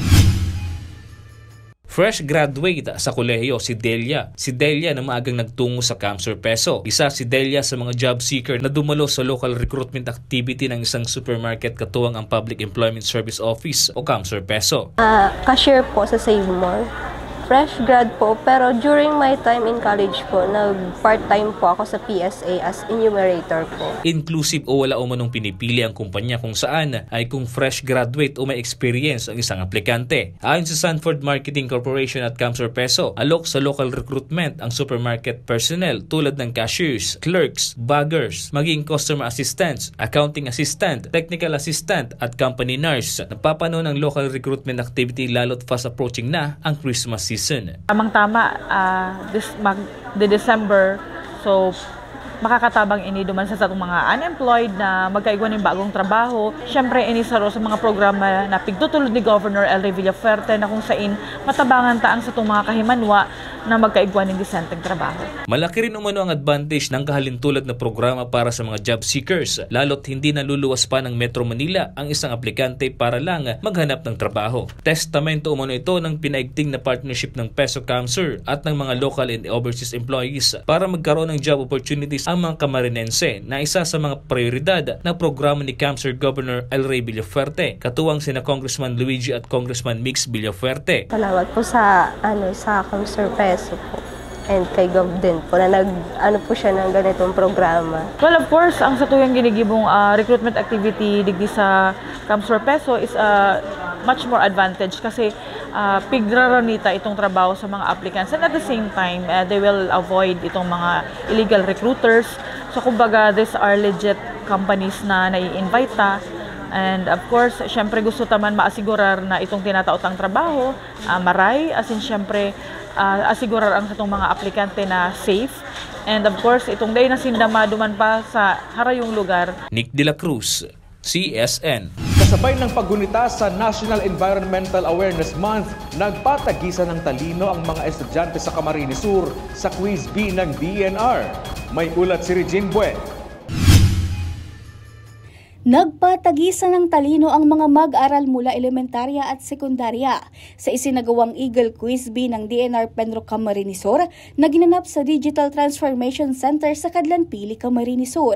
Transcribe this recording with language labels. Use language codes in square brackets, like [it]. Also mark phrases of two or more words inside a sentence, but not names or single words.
[tl] Fresh graduate sa kolehiyo si Delia. Si Delia na maagang nagtungo sa Kamsur Peso. Isa si Delia sa mga [en] job seeker [tl] na dumalo sa [en] local recruitment activity [tl] ng isang supermarket katuwang ang [en] Public Employment Service Office [tl] o Kamsur Peso. Cashier po sa Save More. [en] fresh grad [tl] po, pero [en] during my time in college [tl] po, nag-part-time po ako sa PSA [en] as enumerator [tl] po. Inclusive o wala umanong pinipili ang kumpanya kung saan ay kung [en] fresh graduate [tl] o may experience ang isang aplikante. Ayon sa Sanford Marketing Corporation at Camsor Peso, alok sa [en] local recruitment [tl] ang [en] supermarket personnel [tl] tulad ng cashiers, clerks, baggers, maging [en] customer assistants, accounting assistant, technical assistant at company nurse. [tl] Napapanon ang [en] local recruitment activity [tl] lalo't [en] fast approaching [tl] na ang [en] Christmas season. [tl] Tamang-tama, [bik] December, so makakatabang ini duman sa atong mga [en] unemployed [bik] na magkaigwan ng bagong trabaho. Siyempre, ini sa mga programa na pigtutulod ni Governor El Rey Villafuerte na kung sain matabangan taang sa itong mga kahimanwa na magkaigwan ng disenteng trabaho. [tl] Malaki rin umano ang advantage ng kahalintulad na programa para sa mga [en] job seekers, [tl] lalo't hindi naluluwas pa ng Metro Manila ang isang aplikante para lang maghanap ng trabaho. Testamento umano ito ng pinaigting na partnership ng Peso Camsor at ng mga [en] local and overseas employees [tl] para magkaroon ng [en] job opportunities [tl] ang mga Camarinense na isa sa mga prioridad na programa ni Camsor Governor El Rey Villafuerte, katuwang sina Congressman Luigi at Congressman Mix Villafuerte. Salamat po sa Camsor Peso po and kay Gov din po na po siya ng ganitong programa. [en] Well, of course, [bik] ang sa tuyang ginigibong [en] recruitment activity [bik] digdi sa Camsor Peso [en] is much more advantage [bik] kasi pigraranita itong trabaho sa mga applicants, [en] and at the same time they will avoid itong mga illegal recruiters. [tl] So kumbaga, [en] these are legit companies [bik] na nai-invite ta, [en] and of course [bik] syempre gusto taman maasigurar na itong tinataotang trabaho maray, [en] as in [bik] syempre asigurar ang itong mga aplikante na safe, [en] and of course [bik] itong day na sindama duman pa sa harayong lugar. [tl] Nick De La Cruz, CSN. Kasabay ng paggunita sa National Environmental Awareness Month, nagpatagisan ng talino ang mga estudyante sa Camarines Sur sa Quiz B ng DENR. May ulat si Regine Bue. Nagpatagisan ng talino ang mga mag-aral mula elementarya at sekundarya sa isinagawang Eagle Quiz B ng DENR Penro Camarines Sur na ginanap sa Digital Transformation Center sa Cadlan-Pili, Camarines Sur.